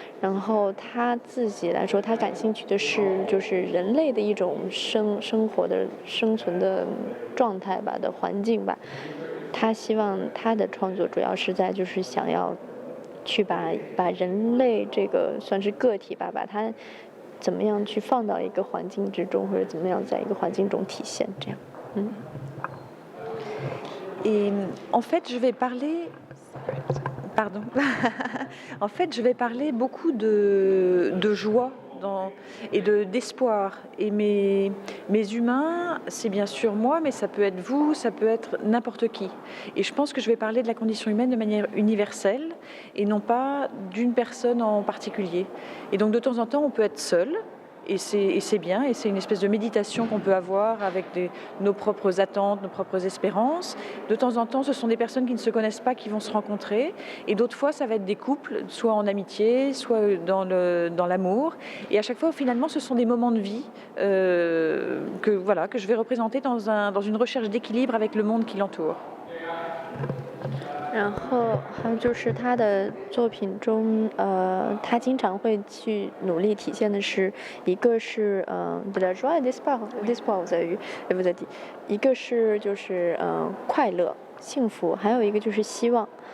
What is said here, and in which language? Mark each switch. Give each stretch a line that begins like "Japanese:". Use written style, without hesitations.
Chinese: 然后他自己来说，他感兴趣的是就是人类的一种生活的生存的状态吧的环境吧。他希望他的创作主要是在就是想要去把人类这个算是个体吧，把它怎么样去放到一个环境之中，或者怎么样在一个环境中体现这样。
French: Et en fait, je vais parler... Pardon. En fait, je vais parler beaucoup de joie et d'espoir. Et mes humains, c'est bien sûr moi, mais ça peut être vous, ça peut être n'importe qui. Et je pense que je vais parler de la condition humaine de manière universelle et non pas d'une personne en particulier. Et donc de temps en temps, on peut être seul. Et c'est bien, et c'est une espèce de méditation qu'on peut avoir avec nos propres attentes, nos propres espérances. De temps en temps, ce sont des personnes qui ne se connaissent pas qui vont se rencontrer, et d'autres fois, ça va être des couples, soit en amitié, soit dans l'amour. Et à chaque fois, finalement, ce sont des moments de vie que je vais représenter dans une recherche d'équilibre avec le monde qui l'entoure.
Chinese: 然后还有就是他的作品中，他经常会去努力体现的是，一个是
French: de la joie et d'espoir vous avez vu et vous avez dit，
Chinese: 一个是就是快乐、幸福，还有一个就是希望。